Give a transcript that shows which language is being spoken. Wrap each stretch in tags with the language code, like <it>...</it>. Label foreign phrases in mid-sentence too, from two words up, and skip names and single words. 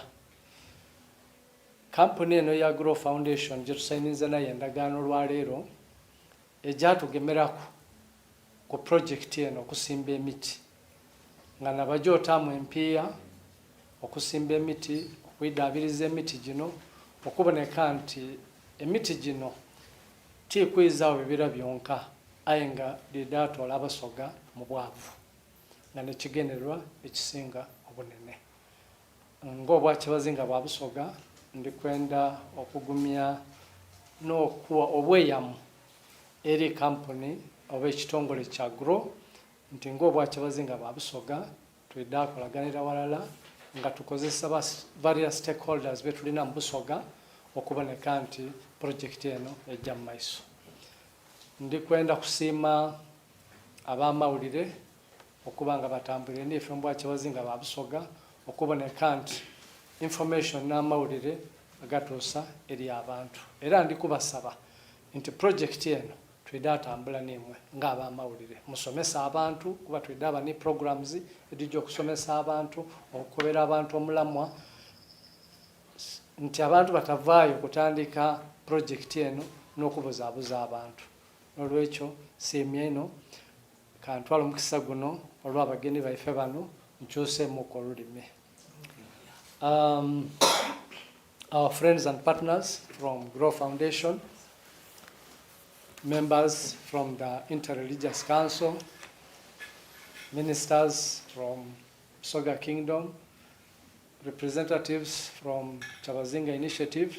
<xog>Kampuni eno ya Grow Foundation gye tusayiniza nayo endagaano olwaleero egyatugemeraku ku projekiti eno okusimba emiti, nga nabajootamu empiiya okusimba emiti, okwidaabiriza emiti gino, okuboneka nti emiti gino tikuyizaawo bibira byonka, aye nga lidaatoola Abasoga mu bwavu nga nekigenerwa ekisinga obunene. Ng'obwa Kyabazinga bwa Busoga ndikwenda okugumya n'okuwa obweyamu eri kampuni oba ekitongole kya Grow nti ng'obwa Kyabazinga bwa Busoga twidde akolaganira walala nga tukozesa</xog> <en>various stakeholders</en> <xog>betulina mu Busoga okuboneka nti projekiti eno ejja mu maiso. Ndikwenda kusiima ab'amawulire okuba nga batambulire n'ife mu bwa Kyabazinga bwa Busoga okuboneka nti information n'amawulire agatuusa eri abantu. Era ndikubasaba nti projekiti eno twidde atambula n'emwe ng'ab'amawulire. Musomesa abantu kuba twidde aba ne programs edijja okusomesa abantu, okukobera abantu omulamwa nti abantu batavaayo kutandika projekiti eno n'okubuzaabuza abantu. Olwekyo siimye eno kantwala omukisa guno olw'abagenyi baife bano nkyuseemuku olulimi.</xog> <en>Our friends and partners from Grow Foundation, members from the Interreligious Council, ministers from Busoga Kingdom, representatives from Kyabazinga Initiative.</en>